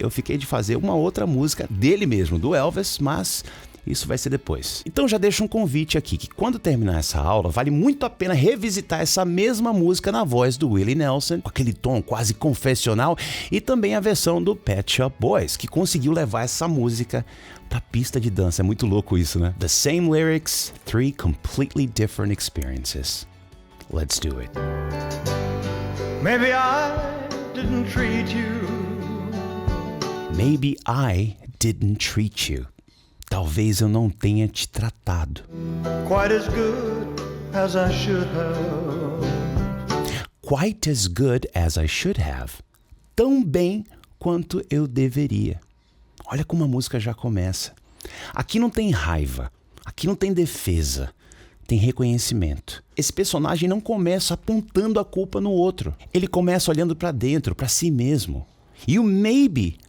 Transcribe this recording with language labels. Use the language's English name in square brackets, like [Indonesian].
[Portuguese] Eu fiquei de fazer uma outra música dele mesmo, do Elvis, mas isso vai ser depois. Então já deixo um convite aqui, que quando terminar essa aula, vale muito a pena revisitar essa mesma música na voz do Willie Nelson, com aquele tom quase confessional, e também a versão do Pet Shop Boys, que conseguiu levar essa música pra pista de dança. É muito louco isso, né? [English] The same lyrics, 3 completely different experiences. Let's do it. Maybe I didn't treat you. Maybe I didn't treat you. [Portuguese] Talvez eu não tenha te tratado [English] Quite as good as I should have. quite as good as I should have. [Portuguese] Tão bem quanto eu deveria. Olha como a música já começa. Aqui não tem raiva, aqui não tem defesa, tem reconhecimento. Esse personagem não começa apontando a culpa no outro. Ele começa olhando para dentro, para si mesmo. E o maybe